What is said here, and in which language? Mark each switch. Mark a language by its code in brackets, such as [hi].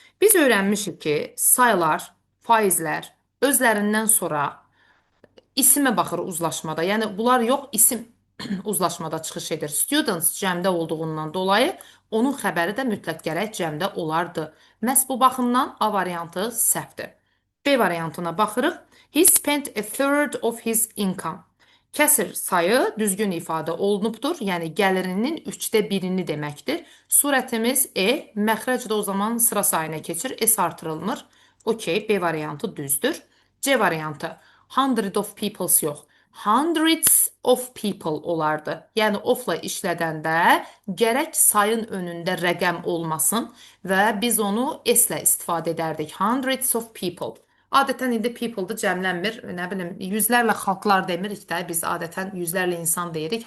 [az] Biz öyrənmişik ki, sayılar, faizlər özlərindən sonra isimə baxır uzlaşmada. Yəni, bunlar yox, isim uzlaşmada çıxış edir. Students cəmdə olduğundan dolayı onun xəbəri də mütləq gərək cəmdə olardı. Məhz bu baxımdan A variantı səhvdir. B variantına baxırıq. [en] He spent a third of his income. [az] Kəsir sayı düzgün ifadə olunubdur. Yəni, gəlirinin 3də birini deməkdir. Surətimiz E, məxrəc də o zaman sıra sayına keçir. S artırılmır. Okey, B variantı düzdür. C variantı. [en] Hundred of peoples [az] yox. [en] Hundreds of people [az] olardı. Yəni, ofla işlədəndə gərək sayın önündə rəqəm olmasın və biz onu S-lə istifadə edərdik. [en] Hundreds of people. [az] Adətən indi people-dır, cəmlənmir. Nə bilim, yüzlərlə xalqlar demirik də, biz adətən yüzlərlə insan deyirik.